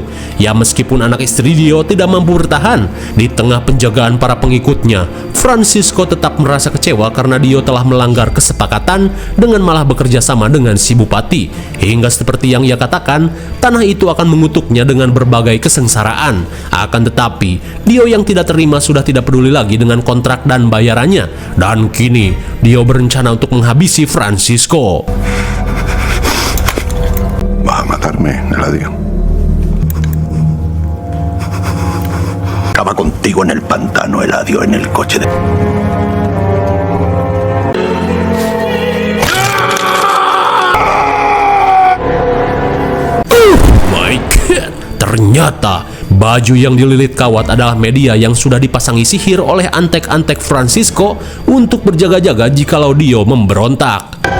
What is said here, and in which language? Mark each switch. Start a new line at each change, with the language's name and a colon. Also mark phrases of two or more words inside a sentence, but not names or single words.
Indonesian: Ya meskipun anak istri Dio tidak mampu bertahan, di tengah penjagaan para pengikutnya, Francisco tetap merasa kecewa karena Dio telah melanggar kesepakatan dengan malah bekerja sama dengan si bupati. Hingga seperti yang ia katakan, tanah itu akan mengutuknya dengan berbagai kesengsaraan. Akan tetapi, Dio yang tidak terima sudah tidak peduli lagi dengan kontrak dan bayarannya. Dan kini, Dio berencana untuk menghabisi Francisco.
Spanish: Vas a matarme, Eladio. Acaba contigo en el pantano, Eladio, en el coche de...
English: My God,
Indonesian: ternyata baju yang dililit kawat adalah media yang sudah dipasangi sihir oleh antek-antek Francisco untuk berjaga-jaga jikalau Dio memberontak.